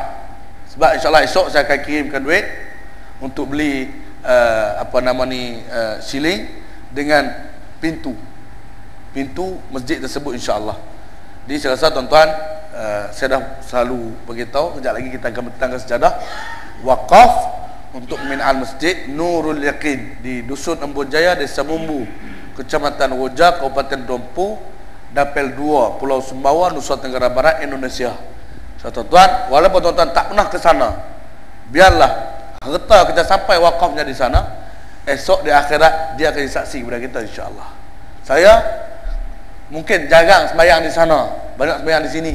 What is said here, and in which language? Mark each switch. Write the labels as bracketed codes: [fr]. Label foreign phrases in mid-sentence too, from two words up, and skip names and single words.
[ms] Sebab [ar] إن شاء الله [ms] esok saya akan kirimkan duit untuk beli siling dengan pintu masjid tersebut [ar] إن شاء الله. [ms] Jadi saya rasa tuan-tuan, saya dah selalu beritahu, kejap lagi kita akan bertangga sejadah wakaf untuk pembinaan masjid Nurul Yaqin di Dusun Embun Jaya, Desa Mumbu, Kecamatan Wojak, Kabupaten Dompu, Dapel 2, Pulau Sumbawa, Nusa Tenggara Barat, Indonesia. So, tuan-tuan, walaupun tuan-tuan tak pernah ke sana, biarlah harta kita sampai wakafnya di sana, esok di akhirat dia akan disaksi kepada kita [ar] إن شاء الله. [ms] Saya mungkin jarang sembahyang di sana, banyak sembahyang di sini.